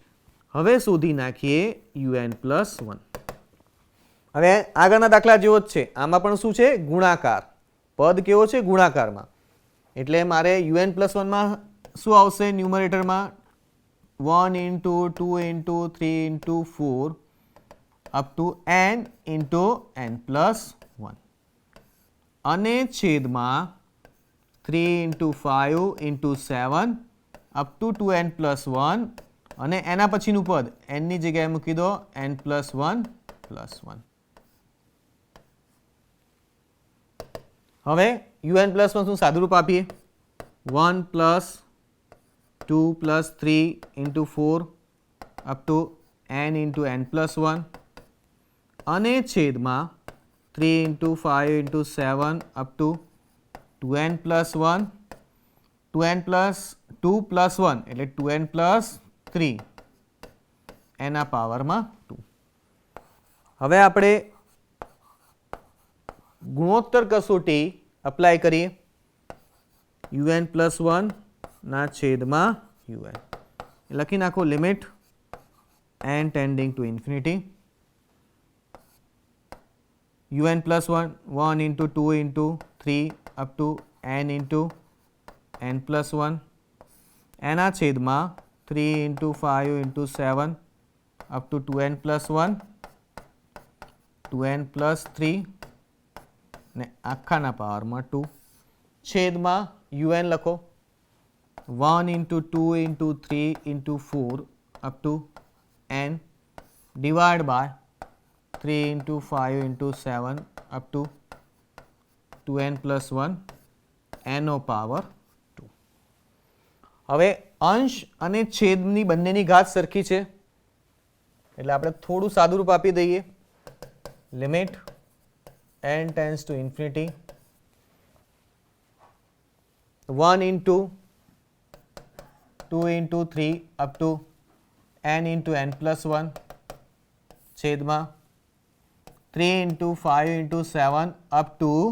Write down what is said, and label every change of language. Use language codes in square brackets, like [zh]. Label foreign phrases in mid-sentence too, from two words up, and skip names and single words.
[gu] હવે શોધી નાખીએ un + 1. હવે આગળના દાખલા જેવો જ છે. આમાં પણ શું છે? ગુણાકાર. પદ કેવો છે? ગુણાકારમાં. એટલે મારે un + 1 માં શું આવશે? ન્યુમરેટરમાં 1 × 2 × 3 × 4 [en] up to [gu] n × n + 1 અને છેદમાં 3 × 5 × 7 [en] up to [gu] 2n + 1 અને એના પછીનું પદ n ની જગ્યાએ મૂકી દો n + 1 + 1. હવે un + 1 શું સાદુરૂપ આપીએ? 1 + 2 + 3 × 4 [en] up to [gu] n × n + 1 અને છેદમાં 3 × 5 × 7 [en] up to [gu] 2n + 1, 2n + 2 + 1 એટલે 2n + 3 એના પાવરમાં 2. હવે આપણે ગુણોત્તર કસોટી અપ્લાય કરીએ. un + 1 ના છેદમાં un લખી નાખો. લિમિટ n [en] tending to infinity [gu] un + 1 1 × 2 × 3 [en] up to [gu] n × n + 1 એના છેદમાં 3 × 5 × 7 [en] up to [gu] 2n + 1 2n + 3 ને આખાના પાવરમાં 2 છેદમાં un લખો 1 × 2 × 3 × 4 [en] up to [gu] n [en] divided by [gu] 3 × 5 × 7 [en] up to [gu] 2n + 1 nનો પાવર 2. હવે અંશ અને છેદની બંનેની ઘાત સરખી છે એટલે આપણે થોડું સાદુરૂપ આપી દઈએ. લિમિટ n [en] tends to infinity [gu] 1 × 2 × 3 [en] up to [gu] n × n + 1 છેદમાં 3 × 5 × 7 [en] up to